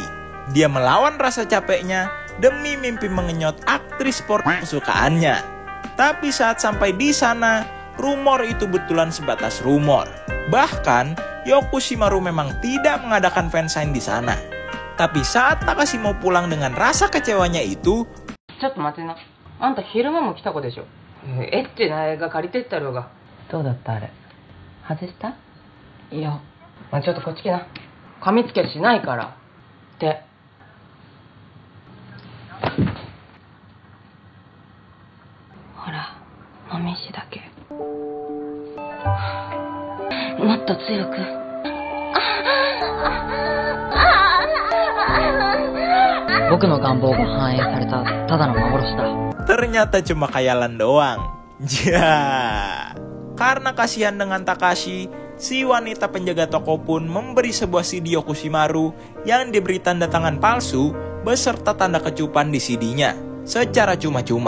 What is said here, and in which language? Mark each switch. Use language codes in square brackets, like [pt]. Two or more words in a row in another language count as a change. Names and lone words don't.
[id] Dia melawan rasa capeknya demi mimpi mengenyot aktris sport kesukaannya. Tapi saat sampai di sana, rumor itu betulan sebatas rumor. Bahkan, Yokushimaru memang tidak mengadakan fansign di sana. Tapi saat Takashi mau pulang dengan rasa kecewanya itu... [ja] ちょっと待ってな。あんた昼間も来た子でしょ。エッチな映画借りてったろうが。どうだったあれ。外した？いや。まあ、ちょっとこっち来な。噛みつけしないから。って。ほら、もみしだけ。もっと強く。僕の願望が反映されたただの幻だ。 [id] Ternyata cuma khayalan doang. Ja. Karena kasihan dengan Takashi, si wanita penjaga toko pun memberi sebuah CD Yokushimaru yang diberi tanda tangan palsu beserta tanda kecupan di CD-nya secara cuma-cuma.